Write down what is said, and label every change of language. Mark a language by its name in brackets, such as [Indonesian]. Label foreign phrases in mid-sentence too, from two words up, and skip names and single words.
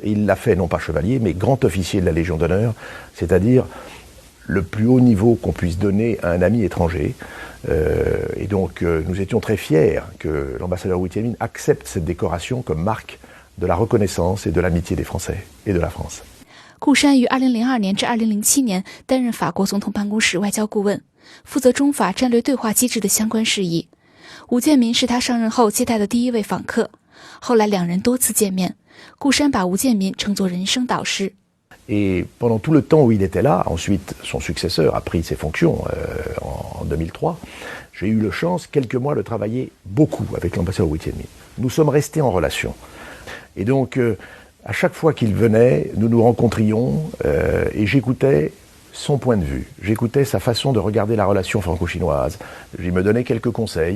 [French] Et il l'a fait non pas chevalier, mais grand officier de la Légion d'honneur, c'est-à-dire le plus haut niveau qu'on puisse donner à un ami étranger. Et donc nous étions très fiers que l'ambassadeur Wu Tianmin accepte cette décoration comme marque de la reconnaissance et de l'amitié des Français et de la France. [Chinese] 顾山于2002年至2007年担任法国总统办公室外交顾问，负责中法战略对话机制的相关事宜。吴建民是他上任后接待的第一位访客，后来两人多次见面，顾山把吴建民称作人生导师。 [French] Et pendant tout le temps où il était là, ensuite son successeur a pris ses fonctions en 2003, j'ai eu la chance quelques mois de travailler beaucoup avec l'ambassadeur Wu Tianmin. Nous sommes restés en relation. Et donc à chaque fois qu'il venait, nous nous rencontrions et j'écoutais son point de vue, j'écoutais sa façon de regarder la relation franco-chinoise, il me donnait quelques conseils.